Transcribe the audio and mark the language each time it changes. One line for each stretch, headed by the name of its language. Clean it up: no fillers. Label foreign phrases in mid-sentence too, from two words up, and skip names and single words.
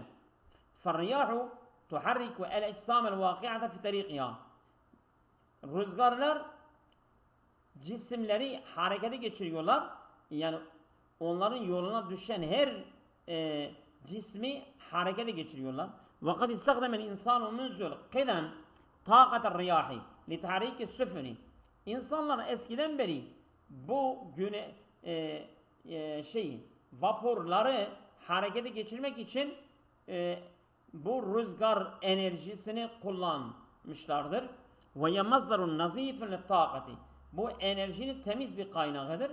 Arabic: فالرياح تحرك الأجسام الواقعة في طريقها.
Turkish: Rüzgarlar cisimleri harekete geçiriyorlar. Yani onların yoluna düşen her cismi harekete geçiriyorlar.
Arabic: وَقَدْ اِسْتَخْدَمَ الْاِنْسَانُ مُنْزُلْ قِدَمْ طَاقَةَ الرِّيَاحِ لِتَحْرِيكِ السُّفُنِ.
Turkish: İnsanlar eskiden beri bu vapurları harekete geçirmek için bu rüzgar enerjisini kullanmışlardır.
Arabic: و مصدر نظيف للطاقة.
Turkish: Bu enerjinin temiz bir kaynağıdır.